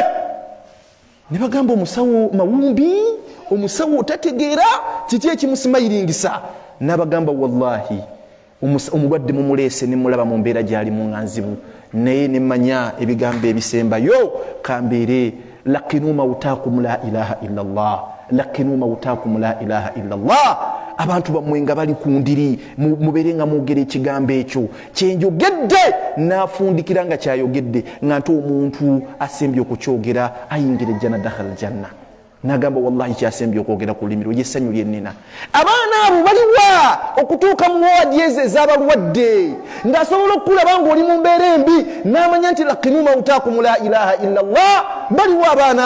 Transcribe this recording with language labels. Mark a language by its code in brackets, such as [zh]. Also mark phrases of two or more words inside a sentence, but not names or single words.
[lg] ne bagamba omusawo mawumbi omusawo otategeera kiki ekimusimayiringisa n'abagamba wallahi omulwadde mumuleese ne mulaba mu mbeera gy'alimu nga nzibu naye ne mmanya ebigambo ebisembayo kambeere [ar] لقنوا موتاكم لا إله إلا الله لقنوا موتاكم لا إله إلا الله [lg] abantu bammwe nga bali ku ndiri mubeere nga mwogera ekigambo ekyo kyenjogedde n'afundikira nga kyayogedde nga nti omuntu asembye okukyogera ayingira ejjana [ar] دخل الجنة [lg] nagamba wallahi kyasembye okwogera ku lulimi lwe essanyu lyennina abaana abo baliwa okutuuka mu woodi ezo ez'abalwadde ng'asobola okulaba ng'oli mu mbeera embi n'amanya nti [ar] لقنوا موتاكم لا إله إلا الله [lg] baliwa abaana